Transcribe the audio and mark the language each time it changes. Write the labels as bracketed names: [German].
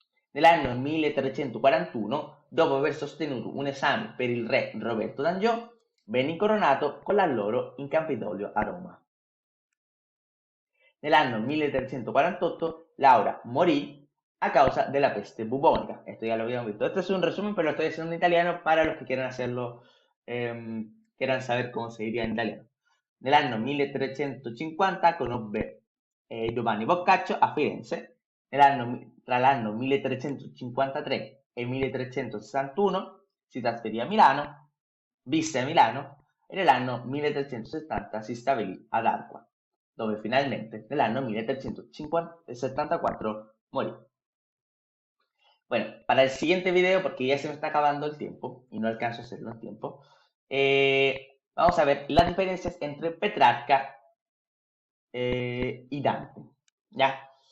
[Italian] Nell'anno 1341, dopo aver sostenuto un esame per il re Roberto d'Angiò, venne incoronato con l'alloro in Campidoglio a Roma. Nell'anno 1348 Laura morì a causa [Spanish] de la peste bubónica. Esto ya lo habíamos visto. Esto es un resumen, pero lo estoy haciendo en italiano para los que quieran hacerlo, quieran saber cómo se diría en italiano. [Italian] Nell'anno 1350 conobbe Giovanni Boccaccio a Firenze. Tra l'anno 1353 e 1361 si trasferì a Milano, visse a Milano e nell'anno 1370 si stabilì ad Arqua, dove finalmente nell'anno 1374 morí. [Spanish] Bueno, para el siguiente video, porque ya se me está acabando el tiempo y no alcanzo a hacerlo en tiempo, vamos a ver las diferencias entre Petrarca y Dante, ¿ya?